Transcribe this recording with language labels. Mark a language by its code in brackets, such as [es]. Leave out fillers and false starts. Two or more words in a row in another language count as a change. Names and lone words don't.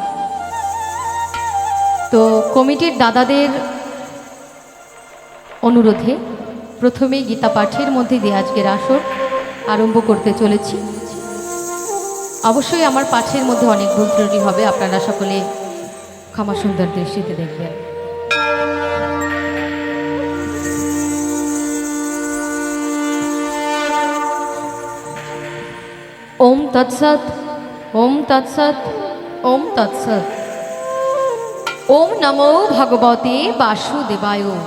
[bn] তো কমিটির দাদাদের অনুরোধে প্রথমেই গীতা পাঠের মধ্যে দিয়ে আজকের আসর আরম্ভ করতে চলেছি। অবশ্যই আমার পাঠের মধ্যে অনেক ভুল ত্রুটি হবে, আপনারা সকলে ক্ষমা সুন্দর দৃষ্টিতে দেখবেন। [sa] ওম তৎসৎ, ওম তৎসৎ, ওম তৎসৎ। ওম নমো ভগবতে বাসুদেবায়।